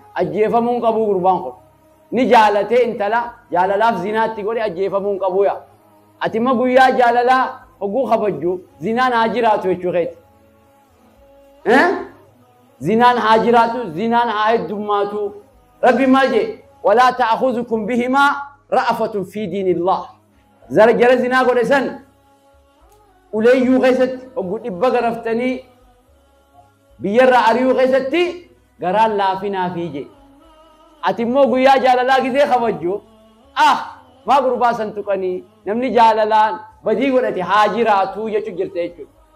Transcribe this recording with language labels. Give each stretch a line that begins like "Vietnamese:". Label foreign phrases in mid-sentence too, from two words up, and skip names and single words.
Oromo: Ajjeefamuu hin qabu gurbaan kun. Ni jaalatee intala jaalalaaf zinaatti godhe ajjeefamuu hin qabu yaa. Ati immoo guyyaa jaalalaa hogguu kabajju zinaan haa jiraatu jechuu keeti. Eh? Zinaan haa jiraatu, zinaan haa heddummaatu. Rabbi maal jee?
Arabic: "ولا تأخذكم بهما رأفة في دين الله."
Oromo: Zara jara zinaa godhe san uleeyyuu keessatti hogguu dhibba garaftanii biyyarraa ari'uu keessatti garaan laafinaa fi jee. Ati immoo guyyaa jaalalaa gizee kabajju, "Ah, maa gurbaa san tuqanii, namni jaalalaan badii godhate haa jiraatu," jechuu jirte jechuudha.